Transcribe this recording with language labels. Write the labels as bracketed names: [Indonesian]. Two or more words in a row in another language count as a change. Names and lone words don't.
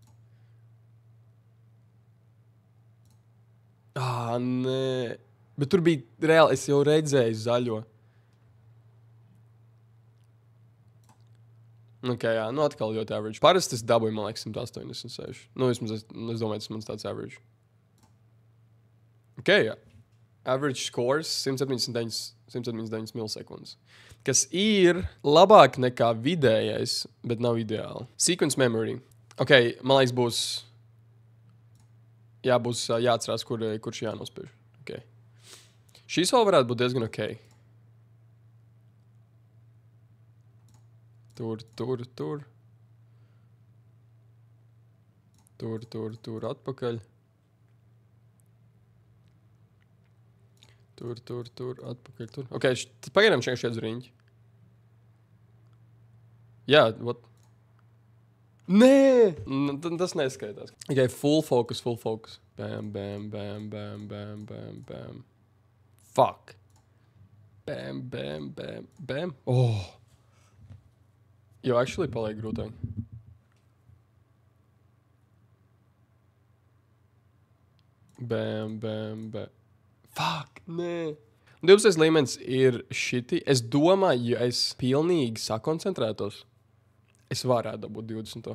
[Latvian] Nē. Bet tur bija reāli, es jau redzēju zaļo. Atkal ļoti average. Parasti es dabūju, man liekas, 186. Vismaz es domāju, tas mans tāds average. [English] Average scores 179 milisekundes. [Latvian] Kas ir labāk nekā vidējais, bet nav ideāli. [English] Sequence memory. [Latvian] Man liekas, būs jāatcerās, kurš jānospiež. Šīs vēl varētu būt diezgan Tur, atpakaļ. Tur, atpakaļ, tur. Pagaidām šeit uz riņķi. Jā, what? Nē! Tas neskaitās. [English] Full focus. Bam. Fuck. [Latvian] Bam. Jo, actually paliek grūtāk. Bam. Fuck, nē. 12. līmenis ir šiti. Es domāju, ja es pilnīgi sakoncentrētos, es varētu dabūt 20.